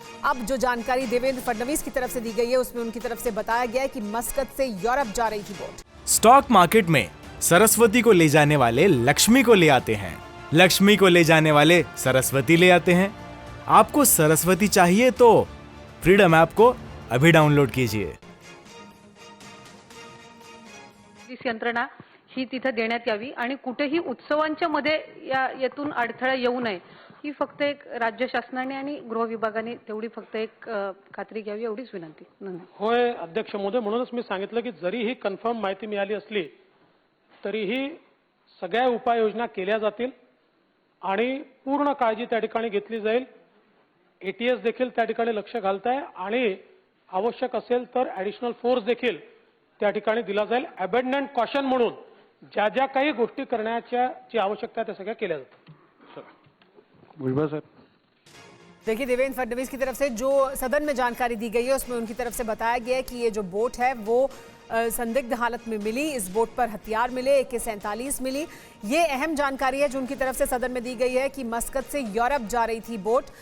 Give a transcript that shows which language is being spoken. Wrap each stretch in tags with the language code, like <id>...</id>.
<hi>अब जो जानकारी देवेंद्र फडणवीस की तरफ से दी गई है उसमें उनकी तरफ से बताया गया है कि मस्कत से यूरोप जा रही थी बोट। स्टॉक मार्केट में सरस्वती को ले जाने वाले लक्ष्मी को ले आते हैं, लक्ष्मी को ले जाने वाले सरस्वती ले आते हैं। आपको सरस्वती चाहिए तो फ्रीडम ऐप को अभी डाउनलोड कीजिए।</hi> <mr>इस यंत्रणा ही तिथे देण्यात यावी आणि कुठेही उत्सवांच्या मध्ये यातून अडथळा येऊ नये, ही फक्त एक राज्य शासनाने आणि गृह विभागाने तेवढी फक्त एक खात्री घ्यावी, एवढीच विनंती। होय अध्यक्ष महोदय, म्हणूनच मी सांगितलं की जरी ही कन्फर्म माहिती मिळाली असली तरीही सगळ्या उपाययोजना केल्या जातील आणि पूर्ण काळजी त्या ठिकाणी घेतली जाईल। एटीएस देखील त्या ठिकाणी लक्ष घालताय आणि आवश्यक असेल तर ॲडिशनल फोर्स देखील त्या ठिकाणी दिला जाईल। अबंडंट कॉशन म्हणून ज्या ज्या काही गोष्टी करण्याची आवश्यकता है, त्या सगळ्या केल्या जातात। भुजबळ सर,</mr> <hi>देखिए देवेंद्र फडणवीस की तरफ से जो सदन में जानकारी दी गई है उसमें उनकी तरफ से बताया गया है कि ये जो बोट है वो संदिग्ध हालत में मिली। इस बोट पर हथियार मिले, AK-47 मिली। ये अहम जानकारी है जो उनकी तरफ से सदन में दी गई है कि मस्कत से यूरोप जा रही थी बोट।</hi>